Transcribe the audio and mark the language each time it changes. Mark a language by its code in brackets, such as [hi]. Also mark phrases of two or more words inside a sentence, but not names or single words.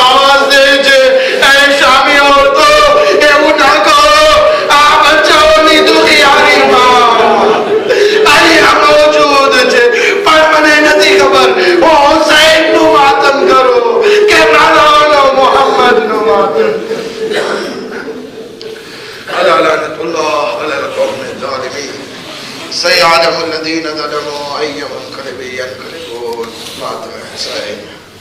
[gu] આવાજ દે છે એ શામી ઓરતો એવું ના કહો આ બચ્ચાઓની દુખિયારી માં અહીંયા મોજૂદ છે પણ મને નથી ખબર હું હુસૈનનું માતમ કરું કે મારો મોહમ્મદનું માતમ [ar] ألا لعنة الله على القوم الظالمين سيعلم الذين ظلموا أي منقلب ينقلبون.